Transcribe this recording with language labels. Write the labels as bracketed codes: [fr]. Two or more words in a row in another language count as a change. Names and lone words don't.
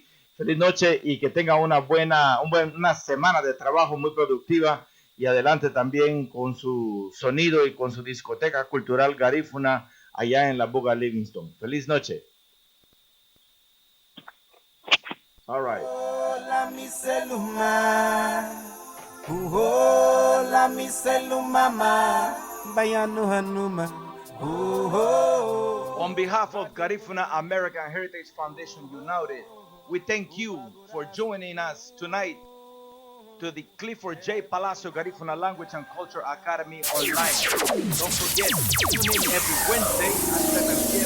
[es] Feliz noche y que tenga una semana de trabajo muy productiva, y adelante también con su sonido y con su discoteca cultural garífuna allá en la Buga Livingston. Feliz noche. [en] All right. [cab] Hola mi celuma, hola mi celuma, bayanu hanuma. [en] On behalf of Garifuna American Heritage Foundation United, we thank you for joining us tonight to the Clifford J. Palacio Garifuna Language and Culture Academy online. Don't forget, tune in every Wednesday at 7 p.m.